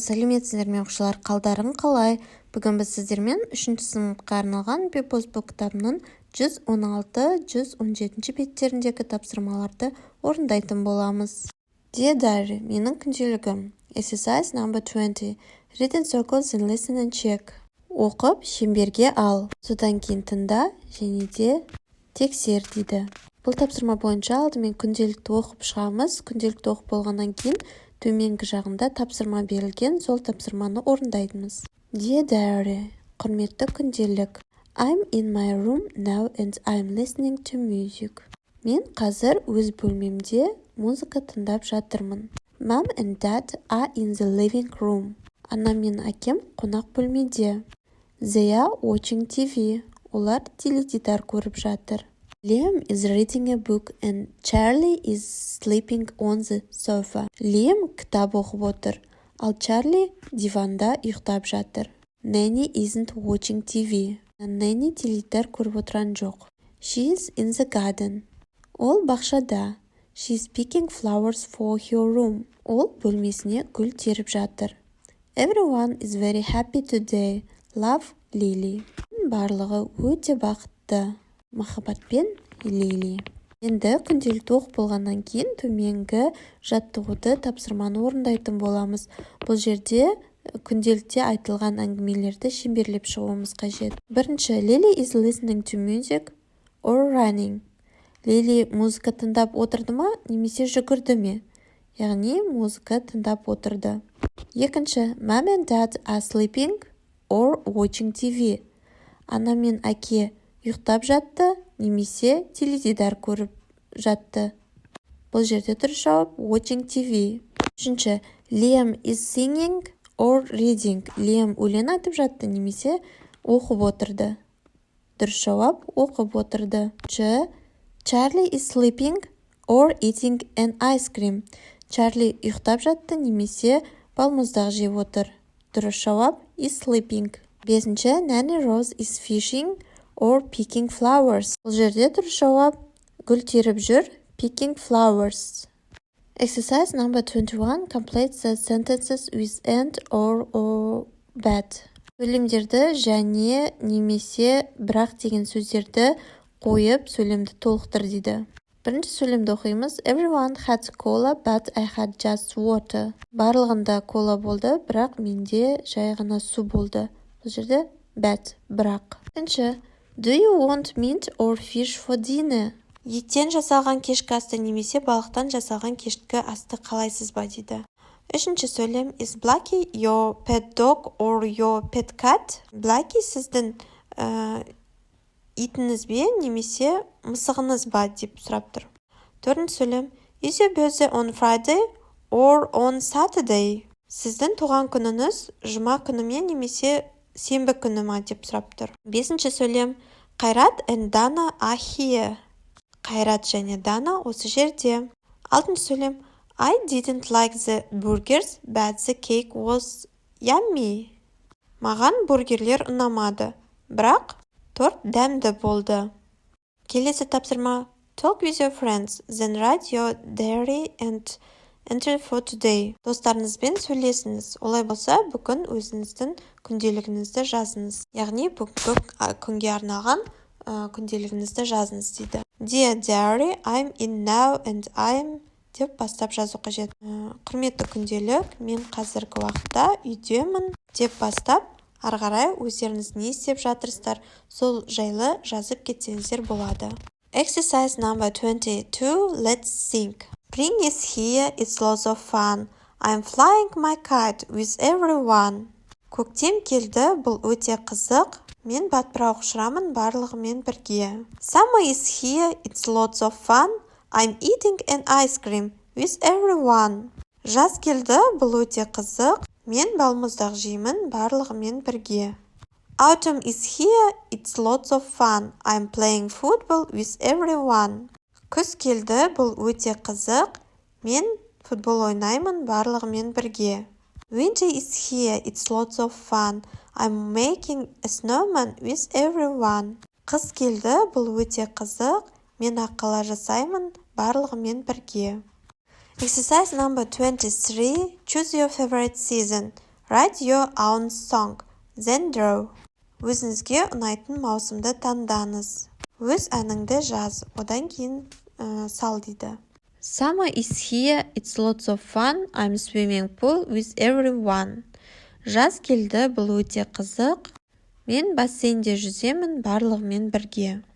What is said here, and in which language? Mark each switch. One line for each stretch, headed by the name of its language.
Kazakh: Сәлеметсіздер ме оқушылар, қалдарың қалай? Бүгін біз сіздермен 3-ші сыныпқа арналған Pepposbook кітабының 116-117 беттеріндегі тапсырмаларды орындайтын боламыз.
English: Dear Diary,
Kazakh: менің күнделігім.
English: Exercise number 20. Read in circles and listen and check.
Kazakh: Оқып, шеңберге ал. Содан кейін тыңда және де тексер дейді. Бұл тапсырма бойынша алдымен күнделікті оқып шығамыз. Күнделікті оқып болғаннан кейін төменгі жағында тапсырма берілген, сол тапсырманы орындаймыз.
English: Dear Diary,
Kazakh: құрметті күнделік.
English: I'm in my room now and I'm listening to music.
Kazakh: Мен қазір өз бөлмемде музыка тыңдап жатырмын.
English: Mom and Dad are in the living room.
Kazakh: Анам мен әкем қонақ бөлмеде.
English: They are watching TV.
Kazakh: Олар теледидар көріп жатыр.
English: Liam is reading a book and Charlie is sleeping on the sofa.
Kazakh: Liam кітап оқып отыр, ал Чарли диванда ұйықтап жатыр.
English: Nanny isn't watching TV.
Kazakh: Nanny теледидар көріп отырған жоқ.
English: She is in the garden.
Kazakh: Ол бақшада.
English: She is picking flowers for her room.
Kazakh: Ол бөлмесіне гүл теріп жатыр.
English: Everyone is very happy today.
Kazakh: Love, Lily. Барлығы өте бақытты. Махаббатпен Лили. Енді күнделікті оқып болғаннан кейін төменгі жаттығуды тапсырманы орындайтын боламыз. Бұл жерде күнделікте айтылған әңгімелерді шеңберлеп шығуымыз қажет.
English: Бірінші, Lily is listening to music or running.
Kazakh: Лили музыка тыңдап отырды ма, немесе жүгірді ме? Яғни музыка тыңдап отырды.
English: Екінші, Mom and Dad are sleeping or watching TV.
Kazakh: Ана мен әке ұйықтап жатты, немесе теледидар көріп жатты. Бұл жерде дұрыс жауап
English: watching TV. Үшінші, Liam is singing or reading.
Kazakh: Liam өлең айтып жатты, немесе оқып отырды. Дұрыс жауап оқып отырды.
English: Charlie is sleeping or eating an ice cream.
Kazakh: Charlie ұйықтап жатты, немесе балмұздақ жеп отыр. Дұрыс жауап
English: is sleeping. Бесінші, Nanny Rose is fishing or picking flowers.
Kazakh: Бұл жерде дұрыс жауап гүл теріп жүр,
English: picking flowers. Exercise number 21. Complete the sentences with and or but.
Kazakh: Сөйлемдерді және немесе бірақ деген сөздерді қойып сөйлемді толықтыр дейді. Бірінші сөйлемді оқимыз.
English: Everyone had cola, but I had just water.
Kazakh: Барлығында кола болды, бірақ менде жай ғана су болды. Бұл жерде but, бірақ.
English: Екінші, Do you want meat or fish for dinner?
Kazakh: Еттен жасалған кешкі асты немесе балықтан жасалған кешкі асты қалайсыз ба дейді. Үшінші сөйлем.
English: Is Blackie your pet dog or your pet cat?
Kazakh: Blackie сіздің итіңіз бе немесе мысығыңыз ба деп сұрап тұр. Төртінші сөйлем.
English: Is your birthday on Friday or on Saturday?
Kazakh: Сіздің туған күніңіз жұма күні ме немесе сенбі күні ма деп сұрап тұр. Бесінші сөйлем.
English: Қайрат and Dana are here.
Kazakh: Қайрат және Дана осы жерде. Алтыншы сөйлем.
English: I didn't like the burgers, but the cake was yummy.
Kazakh: Маған бургерлер ұнамады, бірақ торт дәмді болды. Келесі тапсырма.
English: Talk with your friends, then write your diary and entry for today.
Kazakh: Достарыңызбен сөйлесіңіз. Олай болса, бүгін өзіңіздің күнделігіңізді жазыңыз. Яғни бүгінгі күнге арналған күнделігіңізді жазыңыз дейді.
English: Dear Diary, I'm in now and I'm
Kazakh: деп бастап жазу қажет. Құрметті күнделік, мен қазіргі уақытта үйдемін деп бастап, арғарай өздеріңіз не істеп жатырсыздар, сол жайлы жазып кетсеңіздер болады.
English: Exercise number 22. Let's think. Spring is here, it's lots of fun. I'm flying my kite with everyone.
Kazakh: Көктем келді, бұл өте қызық. Мен батпырақ ұшырамын барлығымен бірге.
English: Summer is here, it's lots of fun. I'm eating an ice cream with everyone.
Kazakh: Жаз келді, бұл өте қызық. Мен балмұздақ жеймін барлығымен бірге.
English: Autumn is here, it's lots of fun. I'm playing football with everyone.
Kazakh: Күз келді, бұл өте қызық. Мен футбол ойнаймын барлығымен бірге.
English: Winter is here, it's lots of fun. I'm making a snowman with everyone.
Kazakh: Қыс келді, бұл өте қызық. Мен аққала жасаймын барлығымен бірге.
English: Exercise number 23. Choose your favorite season. Write your own song. Then draw.
Kazakh: Өзіңізге ұнайтын маусымды таңдаңыз. Өз әніңді жаз, одан кейін сал дейді.
English: Summer is here, it's lots of fun, I'm swimming pool with everyone.
Kazakh: Жаз келді, бұл өте қызық. Мен бассейнде жүземін барлығымен бірге.